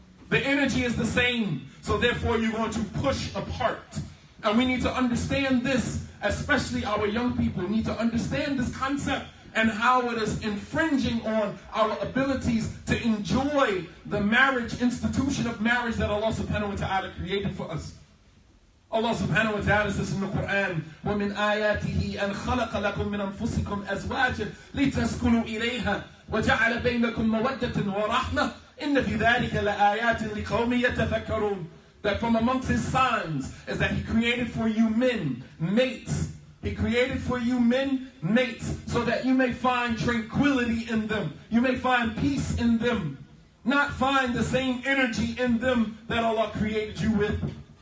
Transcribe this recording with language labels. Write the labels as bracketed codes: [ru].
[en] The energy is the same, so therefore you're going to push apart. And we need to understand this, especially our young people need to understand this concept and how it is infringing on our abilities to enjoy the marriage, institution of marriage that Allah subhanahu wa ta'ala created for us. Allah subhanahu wa ta'ala says in the Quran, [ar] وَمِنْ آيَاتِهِ أَنْ خَلَقَ لَكُم مِّنْ أَنفُسِكُمْ أَزْوَاجًا لِتَسْكُنُوا إِلَيْهَا وَجَعَلَ بَيْنَكُم مَّوَدَّةً وَرَحْمَةً إِنَّ فِي ذَلِكَ لَآيَاتٍ لِقَوْمٍ يَتَفَكَّرُونَ. [en] That from amongst his signs is that he created for you men, mates. He created for you men, mates, so that you may find tranquility in them. You may find peace in them. Not find the same energy in them that Allah created you with.